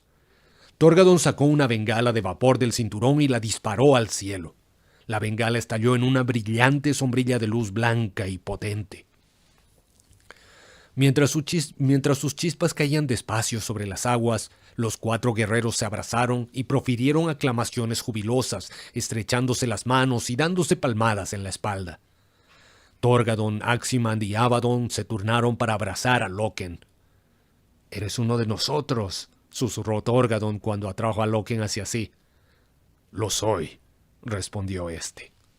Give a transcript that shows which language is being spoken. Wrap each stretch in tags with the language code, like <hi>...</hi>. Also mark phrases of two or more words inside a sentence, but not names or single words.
<es>Torgadon sacó una bengala de vapor del cinturón y la disparó al cielo. La bengala estalló en una brillante sombrilla de luz blanca y potente. Mientras sus chispas caían despacio sobre las aguas, los 4 guerreros se abrazaron y profirieron aclamaciones jubilosas, estrechándose las manos y dándose palmadas en la espalda. Torgadon, Aximand y Abaddon se turnaron para abrazar a Loken. «Eres uno de nosotros», susurró Torgadon cuando atrajo a Loken hacia sí. «Lo soy», respondió éste.</es>